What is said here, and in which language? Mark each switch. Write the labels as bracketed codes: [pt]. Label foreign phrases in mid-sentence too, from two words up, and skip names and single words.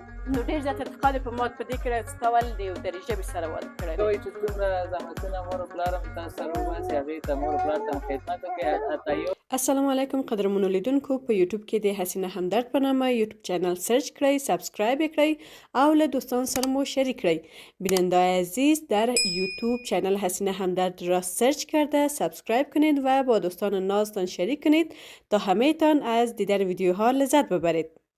[ps] نو ډېر زیات ارتقا دې په ما په دې کړی چې تا ولې د یو دري ژبې سره واده کړی دی؟ وایي چې څومره زحمتونه مور و پلار هم تاسو سره وباسي، هغې ته مور و پلار ته هم خدمت وکړئ. حتی یو السلام علیکم قدرمنو لیدونکو، په یوټیوب کې د حسینه همدرد په نامه یوټیوب چینل سرچ کړئ، سابسکرایب کړئ او له دوستان سره مو شریک کړئ. [fa] بیننده عزیز در یوتیوب چینل حسینه همدرد را سرچ کرده سابسکرایب کنید و با دوستان نازتان شریک کنید تا همه تان از دیدن ویدیوها لذت ببرید.